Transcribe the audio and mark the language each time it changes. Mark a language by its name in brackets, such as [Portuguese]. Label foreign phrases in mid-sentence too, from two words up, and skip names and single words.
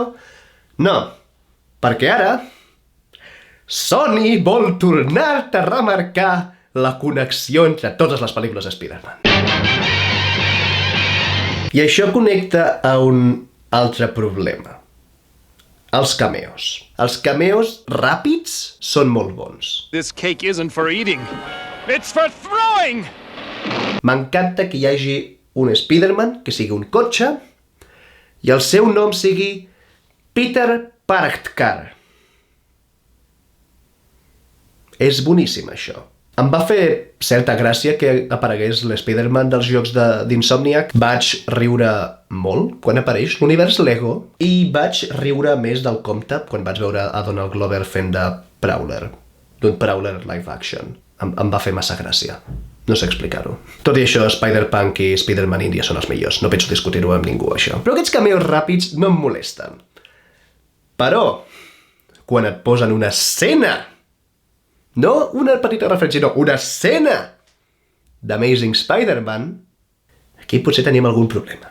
[Catalan] No, perquè ara Sony vol tornar-te a remarcar la connexió entre totes les pel·lícules de Spider-Man. I això connecta a un altre problema. Els cameos. Els cameos ràpids són molt bons. [English] This cake isn't for eating. It's for throwing! [Catalan] M'encanta que hi hagi un Spider-Man que sigui un cotxe i el seu nom sigui Peter Parkar. És boníssim, això. Em va fer certa gràcia que aparegués l'Spider-Man dels jocs d'Insomniac. Vaig riure molt quan apareix l'univers Lego i vaig riure més del compte quan vaig veure a Donald Glover fent de Prowler, d'un Prowler [English] live action. [Catalan] Em va fer massa gràcia. No sé explicar-ho. Tot i això, Spider-Punk i Spider-Man India són els millors. No penso discutir-ho amb ningú, això. Però aquests cameos ràpids no em molesten. Però, quan et posen una escena, no una petita referència, no, una escena d'Amazing Spider-Man, aquí potser tenim algun problema.